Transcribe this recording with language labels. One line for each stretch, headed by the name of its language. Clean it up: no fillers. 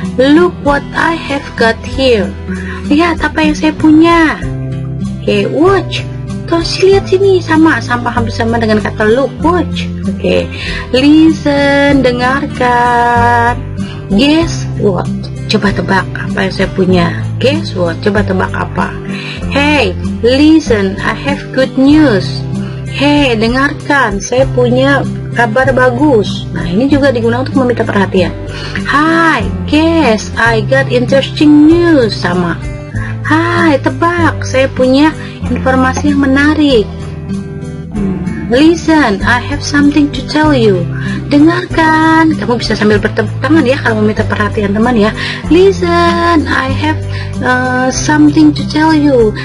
English: Look what I have got here,
Indonesian: lihat apa yang saya punya.
English: Oke, watch.
Indonesian: Terus lihat sini, sama hampir sama dengan kata look, watch.
English: Oke, listen,
Indonesian: dengarkan.
English: Guess what,
Indonesian: coba tebak apa yang saya punya.
English: Guess what,
Indonesian: coba tebak apa.
English: Hey, listen, I have good news. Hey,
Indonesian: dengarkan, saya punya kabar bagus. Nah, ini juga digunakan untuk meminta perhatian.
English: Hi, guess, I got interesting news.
Indonesian: Sama. Hai, tebak, saya punya informasi yang menarik.
English: Listen, I have something to tell you.
Indonesian: Dengarkan, kamu bisa sambil bertepuk tangan ya kalau meminta perhatian teman ya.
English: Listen, I have something to tell you.